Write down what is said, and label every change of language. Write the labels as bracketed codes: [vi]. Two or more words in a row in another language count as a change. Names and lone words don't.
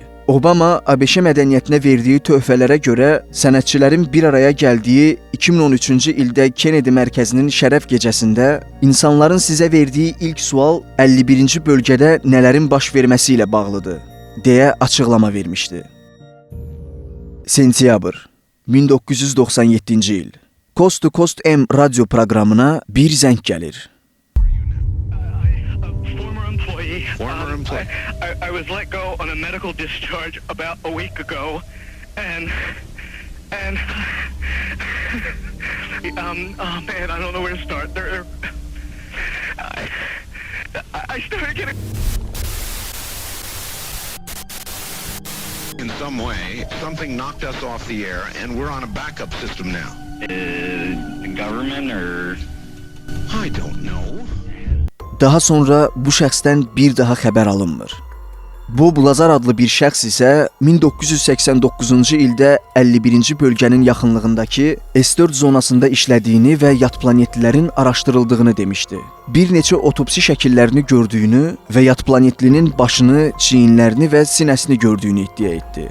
[az] Obama ABŞ mədəniyyətinə verdiyi töhfələrə görə sənətçilərin bir araya gəldiyi 2013-cü ildə Kennedy mərkəzinin şərəf gecəsində insanların sizə verdiyi ilk sual 51-ci bölgədə nələrin baş verməsi ilə bağlıdır, deyə açıqlama vermişdi. Sentyabr 1997-ci il. Coast to Coast M radio proqramına bir zəng gəlir. [en] Former employee. I was let go on a medical discharge about a week ago, and And oh man, I don't know where to start. I started getting. In some way, something knocked us off the air, and we're on a backup system now. The government or I don't know. [az] Daha sonra bu şəxsdən bir daha xəbər alınmır. Bob Lazar adlı bir şəxs isə 1989-cu ildə 51-ci bölgənin yaxınlığındakı S4 zonasında işlədiyini və yad planetlilərin araşdırıldığını demişdi. Bir neçə otopsi şəkillərini gördüyünü və yad planetlinin başını, çiyinlərini və sinəsini gördüyünü iddia etdi.